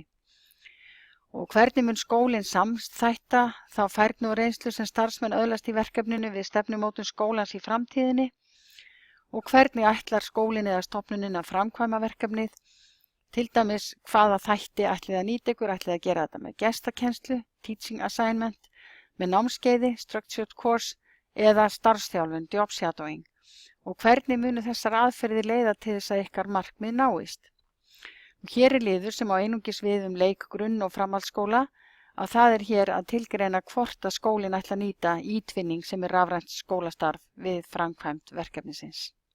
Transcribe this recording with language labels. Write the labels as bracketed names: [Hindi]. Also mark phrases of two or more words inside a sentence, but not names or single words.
[Icelandic] Og hvernig mun skólinn samþætta þá færni og reynslu sem starfsmenn öðlast í verkefninu við stefnumótun skólans í framtíðinni og hvernig ætlar skólinn eða stofnunin að framkvæma verkefnið, til dæmis hvaða þætti ætlið að nýta ykkur, ætlið að gera þetta með gestakennslu, [English] teaching assignment, [Icelandic] með námskeiði, [English] structured course [Icelandic] eða starfsþjálfun, [English] job shadowing [Icelandic] og hvernig munu þessar aðferðir leiða til þess að ykkar markmið náist. Hér liður sem á einungis við leik, grunn- og framhaldsskóla að það hér að tilgreina hvort að skólinn ætla að nýta e-twinning sem rafrænt skólastarf við framkvæmd verkefnisins.